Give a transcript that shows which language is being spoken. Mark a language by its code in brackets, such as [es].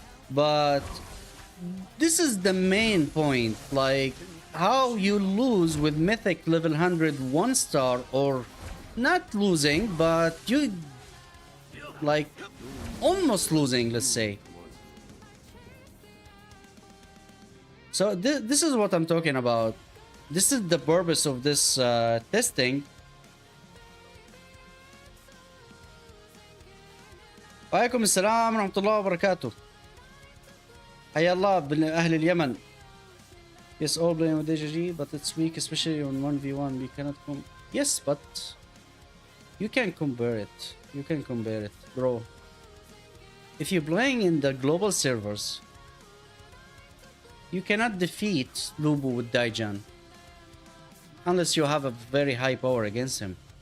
[en] But this is the main point, like how you lose with Mythic level 100 1 star, or not losing, but you like almost losing, let's say. So this is what I'm talking about. This is the purpose of this testing. [ar] وعليكم السلام ورحمة الله وبركاته. حيا الله أهل اليمن. [en] Yes, all playing with DJG, but it's weak, especially on 1v1. We cannot Yes, but you can compare it. You can compare it, bro. If you're playing in the global servers, you cannot defeat Lubu with Daijan unless you have a very high power against him.